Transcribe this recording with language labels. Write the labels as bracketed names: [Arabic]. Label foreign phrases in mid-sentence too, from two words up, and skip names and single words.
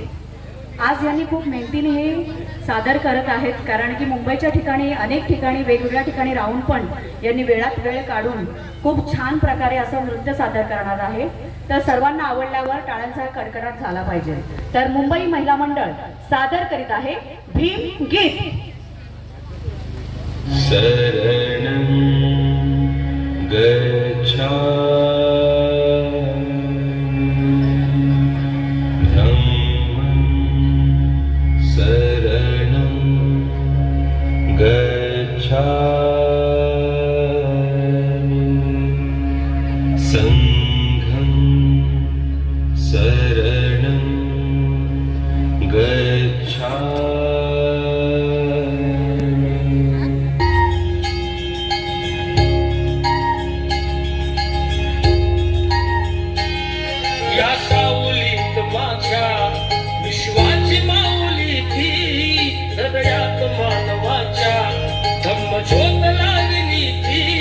[Marathi] आज यांनी खूप मेहनतीने हे सादर करत आहेत, कारण की मुंबईच्या ठिकाणी अनेक ठिकाणी वेगवेगळ्या ठिकाणी राहून पण यांनी वेळात वेळ काढून खूप छान प्रकारे असं नृत्य सादर करणार आहे। तर सर्वांना आवडल्यावर टाळ्यांचा कडकडाट झाला पाहिजे। तर मुंबई महिला मंडळ सादर करीत आहे भीमगीत। [Pali] शरणं गच्छामि धम्मं शरणं गच्छामि संघं शरणं गच्छामि। [Marathi] या सावलीत माझ्या विश्वाची माऊली थी, हृदयात मानवाच्या धम्मज्योत लागली ती।